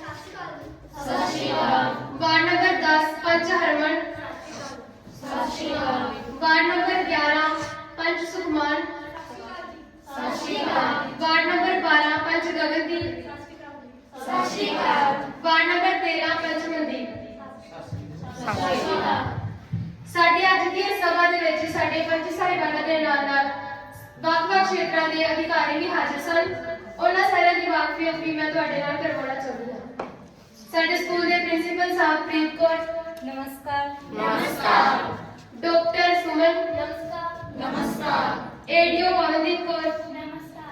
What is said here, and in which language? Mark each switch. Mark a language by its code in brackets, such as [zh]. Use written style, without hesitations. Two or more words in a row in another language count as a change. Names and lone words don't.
[en] ward number [pa] 10 पंच हरमन। [en] ward number [pa] 11 पंच सुखमान। [en] ward number [pa] 12 पंच गगनदीप। [en] ward number [pa] 13 पंच मनदीप। ਸਾਡੇ ਅੱਜ ਦੀ ਸਭਾ ਦੇ ਵਿੱਚ ਸਾਡੇ ਪੰਚ ਸਾਹਿਬਾਨਾ ਦੇ ਨਾਲ-ਨਾਲ ਵੱਖ-ਵੱਖ ਖੇਤਰਾਂ ਦੇ ਅਧਿਕਾਰੀ ਵੀ ਹਾਜ਼ਰ ਸਨ। ਉਹਨਾਂ ਸਾਰਿਆਂ ਦੀ ਵਾਕਫੀਅਤ ਵੀ ਮੈਂ ਤੁਹਾਡੇ ਨਾਲ ਕਰਵਾਉਣਾ ਚਾਹੁੰਦੀ ਹਾਂ। ਸਾਡੇ ਸਕੂਲ ਦੇ ਪ੍ਰਿੰਸੀਪਲ ਸਾਹਿਬ ਪ੍ਰੀਤ ਕੌਰ। ਨਮਸਕਾਰ। ਨਮਸਕਾਰ। ਡਾਕਟਰ ਸੁਮਨ। ਨਮਸਕਾਰ। ਨਮਸਕਾਰ। ਏਡੀਓ ਪਵਨਦੀਪ ਕੌਰ। ਨਮਸਕਾਰ।